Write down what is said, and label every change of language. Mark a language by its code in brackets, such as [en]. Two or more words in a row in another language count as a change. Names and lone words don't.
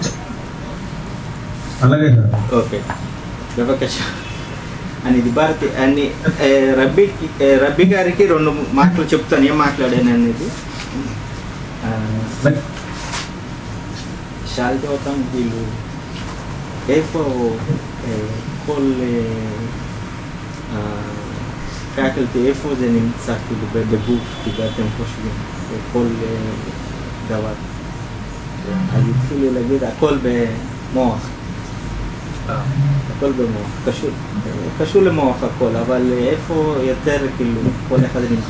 [te] అలాగే సార్. ఓకే. అనేది భారతి అని రబ్బీ గారికి 2 మాటలు చెప్తాను, ఏం మాట్లాడాను అనేది. [he] שאלתי אותם వీళ్ళు איפה כל פקולטי, איפה זה נמצא כאילו בגוף, כאילו אתם חושבים, כל דבר. אז התחילו להגיד הכל במוח. הכל במוח, קשור למוח הכל, אבל איפה יותר כאילו כל אחד נמצא.